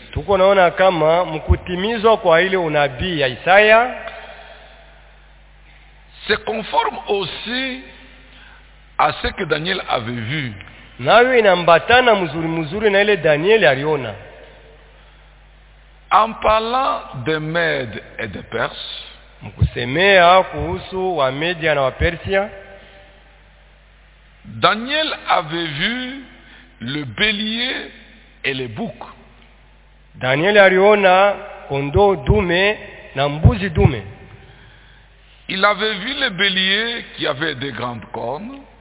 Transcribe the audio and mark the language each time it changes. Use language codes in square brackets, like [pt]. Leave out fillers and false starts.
[sw] tuko naona kama mkutimizwa kwa ile unabii ya Isaya, [fr] se conforme aussi à ce que Daniel avait vu. [sw] Nayo inambatana mzuri mzuri na ile Daniel aliona. [fr] En parlant des Mèdes et des Perses, [sw] mkusemea kuhusu wa Media na wa Persia, [fr] Daniel avait vu le bélier et le bouc. [sw] Daniel aliona kondo dume na mbuzi dume. [fr] Il avait vu le bélier qui avait des grandes cornes.